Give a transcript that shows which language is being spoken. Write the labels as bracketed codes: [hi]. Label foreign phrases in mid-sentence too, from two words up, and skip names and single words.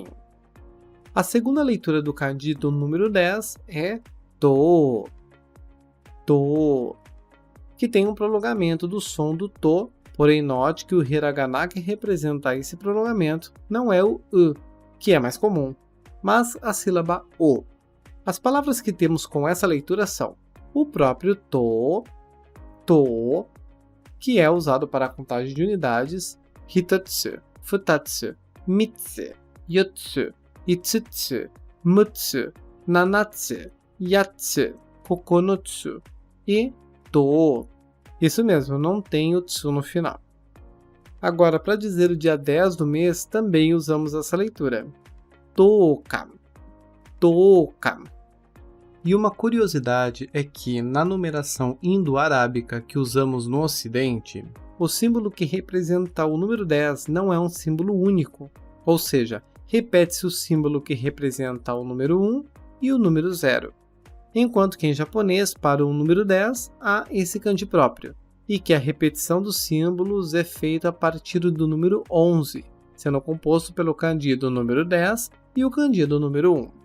[pt] A segunda leitura do kanji do número 10 é to, que tem um prolongamento do som do to, porém note que o hiragana que representa esse prolongamento não é o u, que é mais comum, mas a sílaba o. As palavras que temos com essa leitura são o próprio to, que é usado para a contagem de unidades, [ja] ひとつ、ふたつ、みっつ, よっつ、いつつ、むっつ、ななつ、やっつ、ここのつ e とお. [pt] Isso mesmo, não tem o tsu no final. Agora, para dizer o dia 10 do mês, também usamos essa leitura. [ja] とおか、とおか. [pt] E uma curiosidade é que, na numeração indo-arábica que usamos no Ocidente, o símbolo que representa o número 10 não é um símbolo único, ou seja, repete-se o símbolo que representa o número 1 e o número 0, enquanto que em japonês, para o número 10, há esse kanji próprio, e que a repetição dos símbolos é feita a partir do número 11, sendo composto pelo kanji do número 10 e o kanji do número 1.